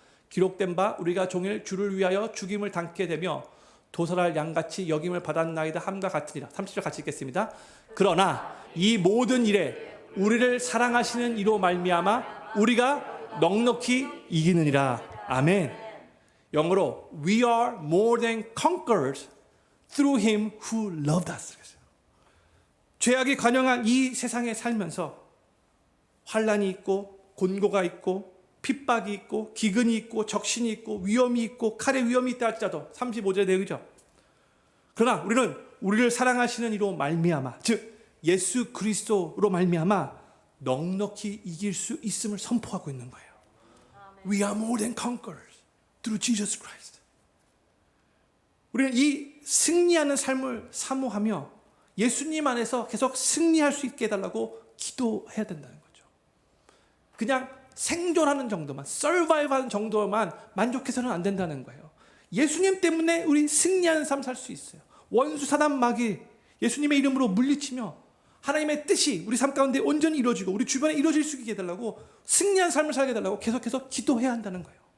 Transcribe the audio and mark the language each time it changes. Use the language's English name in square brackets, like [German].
[Korean] 기록된 바 우리가 종일 주를 위하여 죽임을 당케 되며 도살할 양같이 여김을 받았나이다 함과 같으니라. 30절 같이 읽겠습니다. 그러나 이 모든 일에 우리를 사랑하시는 이로 말미암아 우리가 넉넉히 이기느니라. 아멘. 영어로 [English] We are more than conquerors through him who loved us. [Korean] 죄악이 관영한 이 세상에 살면서 환난이 있고 곤고가 있고 핍박이 있고 기근이 있고 적신이 있고 위험이 있고 칼의 위험이 있다 할지라도 35절의 내용이죠. 그러나 우리는 우리를 사랑하시는 이로 말미암아, 즉 예수 그리스도로 말미암아 넉넉히 이길 수 있음을 선포하고 있는 거예요. [English] We are more than conquerors through Jesus Christ. [Korean] 우리는 이 승리하는 삶을 사모하며 예수님 안에서 계속 승리할 수 있게 해달라고 기도해야 된다는 거죠. 그냥 생존하는 정도만, 서바이브하는 정도만 만족해서는 안 된다는 거예요. 예수님 때문에 우리 승리하는 삶 살 수 있어요. 원수 사단 마귀 예수님의 이름으로 물리치며 하나님의 뜻이 우리 삶 가운데 온전히 이루어지고 우리 주변에 이루어질 수 있게 해달라고, 승리한 삶을 살게 해달라고 계속해서 기도해야 한다는 거예요.